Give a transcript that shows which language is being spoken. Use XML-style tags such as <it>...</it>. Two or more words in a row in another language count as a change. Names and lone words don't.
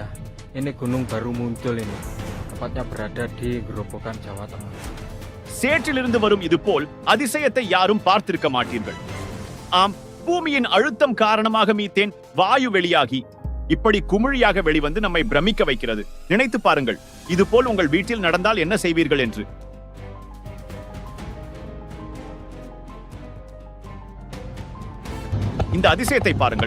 <id>Ini gunung baru muncul ini. Tepatnya berada di Gerobokan, Jawa Tengah.</id> <ta>சேற்றிலிருந்து வரும் இது போல் அதிசயத்தை யாரும் பார்த்திருக்க மாட்டீர்கள். ஆம், பூமியின் அழுத்தம் காரணமாக மீத்தேன் வாயு வெளியாகி இப்படி குமிழியாக வெளிவந்து நம்மை பிரமிக்க வைக்கிறது. நினைத்து பாருங்கள், இது போல் உங்கள் வீட்டில் நடந்தால் என்ன செய்வீர்கள் என்று. இந்த அதிசயத்தை பாருங்கள்.</ta>